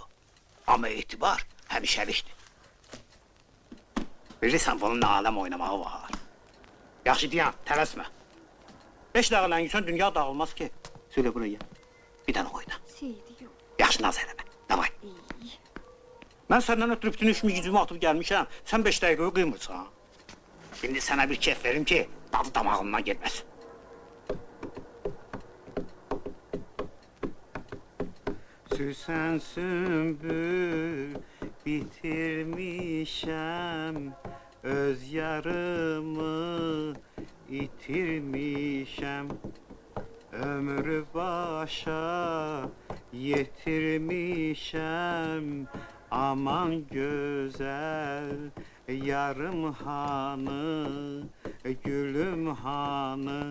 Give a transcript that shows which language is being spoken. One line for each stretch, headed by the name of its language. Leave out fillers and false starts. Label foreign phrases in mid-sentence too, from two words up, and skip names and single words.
Azerbaijani: Amma etibar həmişəlikdir. Bilirsən, bunun nə aləm oynamağı var. Yaxşı deyən, tələsmə. 5 dəqiqədən yüzən dünya dağılmaz ki.
Turkish: Söyle buraya.
Azerbaijani: Bir dənə oyna.
Turkish: Seyit yok.
Azerbaijani: Yaxşı, naz eləmə. Davay. Mən səndən ötürü bütün işimi gücümü atıp gəlmişəm. Sən 5 dəqiqəyi qıymırsan.
Turkish: Şimdi sana bir keyif verim ki, tadı damağından gelmez.
Azerbaijani: Süsen sümbül bitirmişem öz yarımı itirmişəm. Ömrü başa yetirmişəm. Aman gözəl yarım hanı, gülüm hanı.